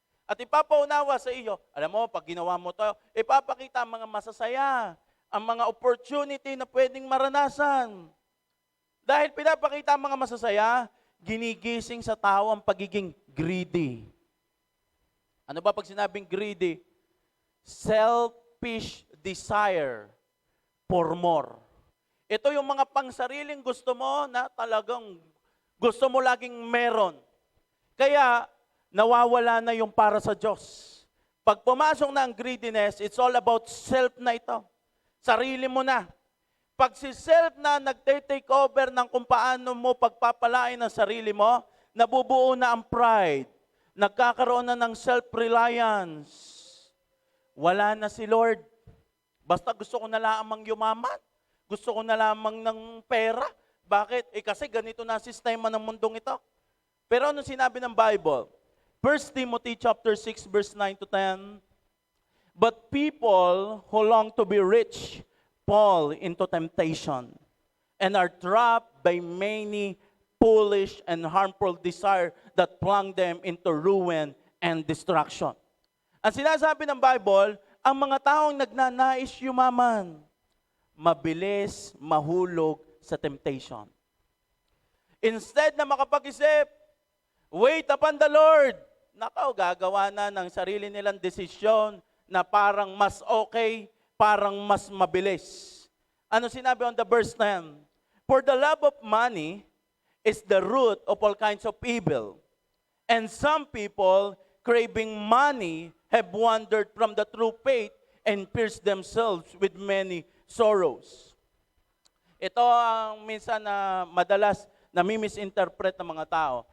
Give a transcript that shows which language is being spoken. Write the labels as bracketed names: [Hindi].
[Filipino] At ipapaunawa sa iyo, alam mo, pag ginawa mo to, ipapakita ang mga masasaya, ang mga opportunity na pwedeng maranasan. Dahil pinapakita ang mga masasaya, ginigising sa tao ang pagiging greedy. Ano ba pag sinabing greedy? [English] Selfish desire for more. [Filipino] Ito yung mga pangsariling gusto mo na talagang gusto mo laging meron. Kaya, nawawala na yung para sa Diyos. Pag pumasok na ang greediness, [English] it's all about self [Filipino] na ito. Sarili mo na. Pag si self na nagte-take over ng kung paano mo pagpapalain ang sarili mo, nabubuo na ang pride. Nagkakaroon na ng self-reliance. Wala na si Lord. Basta gusto ko na lamang yumaman. Gusto ko na lamang ng pera. Bakit? Kasi ganito na ang sistema ng mundong ito. Pero ano sinabi ng Bible? [English] 1 Timothy chapter 6 verse 9 to 10. But people who long to be rich fall into temptation and are trapped by many foolish and harmful desire that plunge them into ruin and destruction. [Filipino] Ang sinasabi ng Bible, ang mga taong nagnanais yumaman, mabilis mahulog sa temptation. Instead na makapag-isip, [English] wait upon the Lord, [Filipino] nakaw, gagawa na ng sarili nilang desisyon na parang mas okay, parang mas mabilis. Ano sinabi [English] on the verse 10? For the love of money is the root of all kinds of evil. And some people, craving money, have wandered from the true faith and pierced themselves with many sorrows. [Filipino] Ito ang minsan na madalas nami-misinterpret ng mga tao.